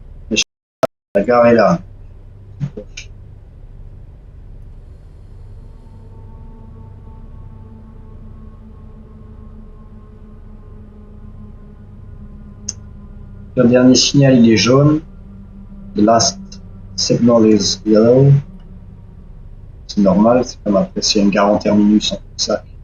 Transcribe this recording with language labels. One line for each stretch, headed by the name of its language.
French: Mais la gare est là. Le dernier signal, il est jaune.
English: The last signal is yellow.
French: C'est normal, c'est comme après, s'il y a une gare en terminus en sac.